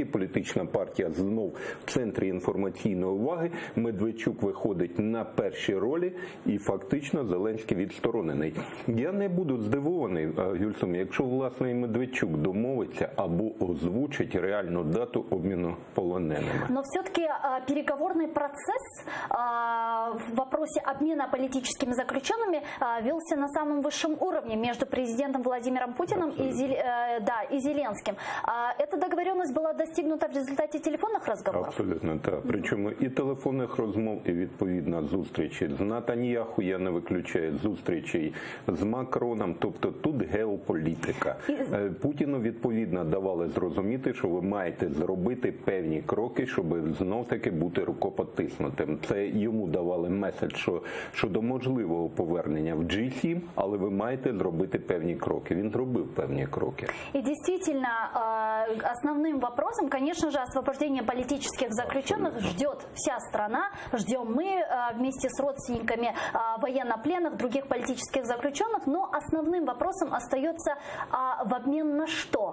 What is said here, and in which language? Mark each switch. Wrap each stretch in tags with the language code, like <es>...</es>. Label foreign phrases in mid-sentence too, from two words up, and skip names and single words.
<uk>Політична партія знов в центрі інформаційної уваги, Медведчук виходить на перші ролі і фактично Зеленський відсторонений. Я не буду здивований, Гюльсум, якщо власне і Медведчук домовиться або озвучить реальну дату обміну полоненими.</uk> <ru>Но все-таки переговорный процесс в вопросе обмена политическими заключенными велся на самом высшем уровне между президентом Владимиром Путиным и Зеленским. Эта договоренность была достигнута в результате телефонных разговоров?</ru> <uk>Абсолютно, так. Причому і телефонних розмов, і відповідно зустрічі з Нетаньяху, я не виключаю, зустрічі з Макроном, тобто тут геополітика. Путіну відповідно давали зрозуміти, що ви маєте зробити певні кроки, щоб знов-таки бути рукопотиснутим. Це йому давали меседж, що щодо можливого повернення в G7, але ви маєте зробити певні кроки. Він зробив певні кроки.</uk> <ru>И действительно, основным вопросом, конечно же, освобождение политических заключенных ждет вся страна, ждем мы вместе с родственниками военнопленных, других политических заключенных, но основным вопросом остается в обмен на что?</ru>